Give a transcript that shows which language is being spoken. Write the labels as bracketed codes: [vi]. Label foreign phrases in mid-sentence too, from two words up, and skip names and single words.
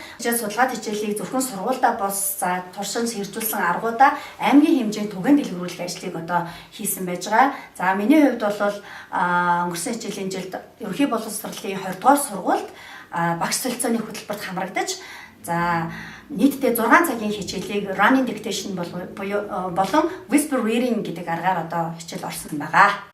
[mn] Хичээл судалгаад хичээлийг зөвхөн сургуультай бос за туршин хэрэгжүүлсэн аргуудаа аймгийн хэмжээнд түгээн дэлгэрүүлэх ажлыг одоо хийсэн байж байгаа. За миний хувьд бол өнгөрсөн хичээлийн жилд ерөнхий боловсролын 20 дугаар сургуульд багш солилцооны хөтөлбөрт хамрагдаж за нийтдээ 6 цагийн хичээлийг [en] running dictation [mn] болон [en] whisper reading [mn] гэдэг аргаар одоо хичээл орсон байгаа.